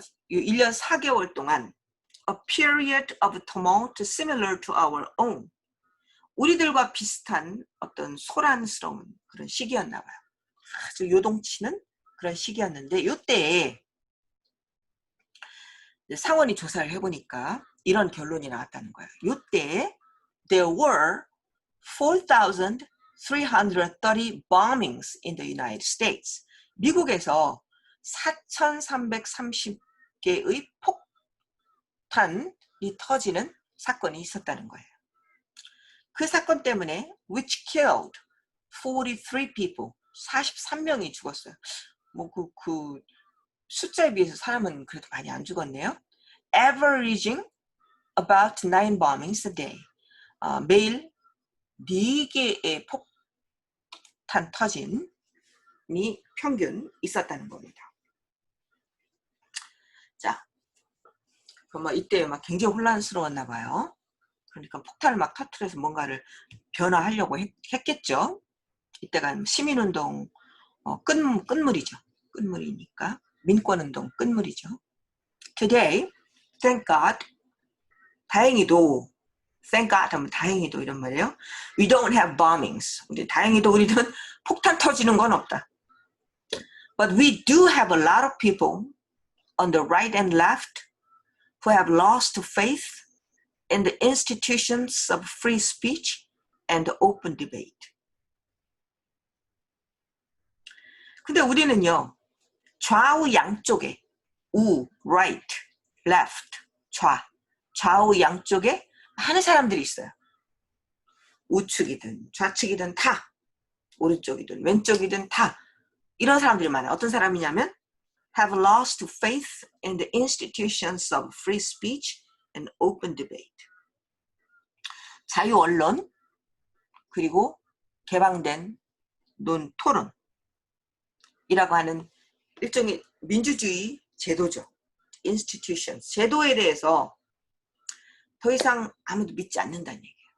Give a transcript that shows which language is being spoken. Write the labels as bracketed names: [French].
[Korean] 1년 4개월 동안 [English] a period of tumult similar to our own [Korean] 우리들과 비슷한 어떤 소란스러운 그런 시기였나 봐요. 아주 요동치는 그런 시기였는데 이때에 상원이 조사를 해보니까 이런 결론이 나왔다는 거예요. [English] 이때 there were 4,330 bombings in the United States. [Korean] 미국에서 4,330개의 폭탄이 터지는 사건이 있었다는 거예요. 그 사건 때문에 [English] which killed 43 people, [Korean] 43명이 죽었어요. 뭐 그 숫자에 비해서 사람은 그래도 많이 안 죽었네요. [English] Averaging about 9 bombings a day. [Korean] 매일 4개의 폭탄 터짐이 평균 있었다는 겁니다. 자, 그럼 이때 막 굉장히 혼란스러웠나 봐요. 그러니까 폭탄을 막 터뜨려서 뭔가를 변화하려고 했겠죠. 이때가 시민운동 끝물이죠. 끝물이니까 민권운동 끝물이죠. [English] Today, thank God, [Korean] 다행히도 thank God 하면 다행히도 이런 말이에요. [English] We don't have bombings. [Korean] 근데 다행히도 우리는 폭탄 터지는 건 없다. [English] But we do have a lot of people on the right and left who have lost faith in the institutions of free speech and open debate. [Korean] 근데 우리는요, 좌우 양쪽에 right, left, 좌우 양쪽에 많은 사람들이 있어요. 우측이든 좌측이든 다, 오른쪽이든 왼쪽이든 다 이런 사람들이 많아요. 어떤 사람이냐면 [English] have lost faith in the institutions of free speech and open debate. [Korean] 자유 언론 그리고 개방된 토론이라고 하는 일종의 민주주의 제도죠. institutions, 제도에 대해서 더 이상 아무도 믿지 않는다는 얘기예요.